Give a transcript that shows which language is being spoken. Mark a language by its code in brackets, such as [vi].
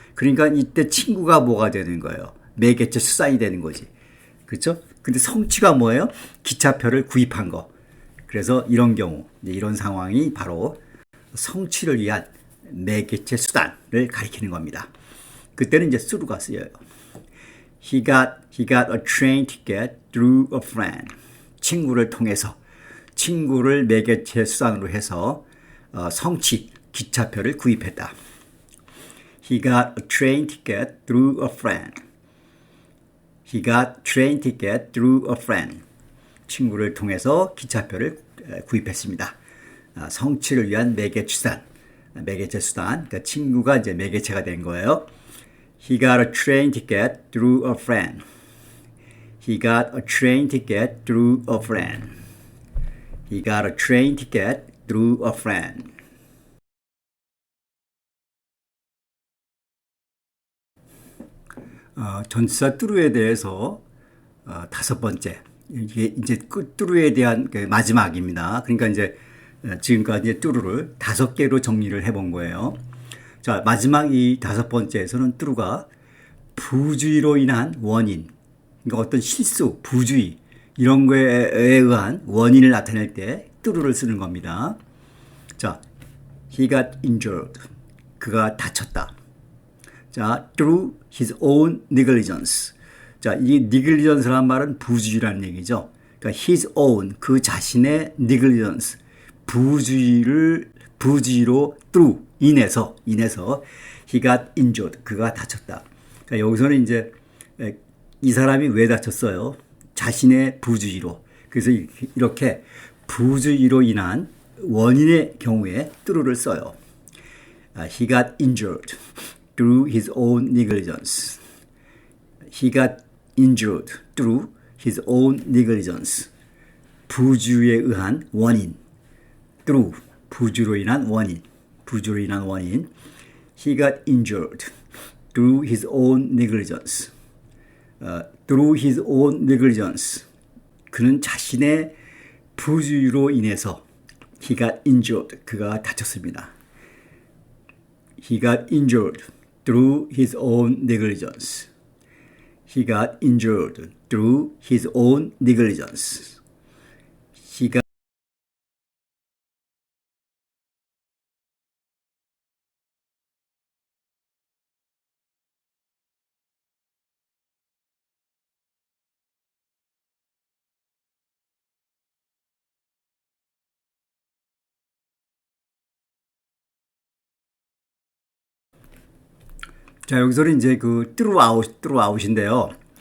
[ko] 그러니까 이때 친구가 뭐가 되는 거예요? 매개체 수단이 되는 거지. 그렇죠? 근데 성취가 뭐예요? 기차표를 구입한 거. 그래서 이런 경우, 이런 상황이 바로 성취를 위한 매개체 수단을 가리키는 겁니다. 그때는 이제 through가 쓰여요. [en] He got a train ticket through a friend. [ko] 친구를 통해서, 친구를 매개체 수단으로 해서 성취, 기차표를 구입했다. [en] He got a train ticket through a friend. He got train ticket through a friend. [ko] 친구를 통해서 기차표를 구입했습니다. 성취를 위한 매개체 수단. 그러니까 친구가 이제 매개체가 된 거예요. [en] He got a train ticket through a friend. He got a train ticket through a friend. He got a train ticket through a friend. [ko] 전치사 through에 대해서 다섯 번째. 이게 이제 through에 대한 마지막입니다. 그러니까 이제 지금까지 through를 5개로 정리를 해본 거예요. 자, 마지막 이 5번째에서는 through가 부주의로 인한 원인, 그러니까 어떤 실수, 부주의 이런 거에 의한 원인을 나타낼 때 through를 쓰는 겁니다. 자, [en] he got injured. [ko] 그가 다쳤다. [en] 자, through his own negligence. [ko] 자, 이 negligence란 말은 부주의라는 얘기죠. 그러니까 [en] his own, [ko] 그 자신의 negligence, 부주의로 through, 인해서 [en] he got injured. [ko] 그가 다쳤다. 그러니까 여기서는 이제 이 사람이 왜 다쳤어요? 자신의 부주의로. 그래서 이렇게 부주의로 인한 원인의 경우에 through를 써요. [en] He got injured through his own negligence. He got injured through his own negligence. [ko] 부주에 의한 원인. through 부주로 인한 원인. 부주로 인한 원인. [en] He got injured through his own negligence. through his own negligence. [ko] 그는 자신의 부주의로 인해서 [en] he got injured. [ko] 그가 다쳤습니다. [en] He got injured through his own negligence. He got injured through his own negligence. He got [ko] 자, 여기서는 이제 그 throughout인데요.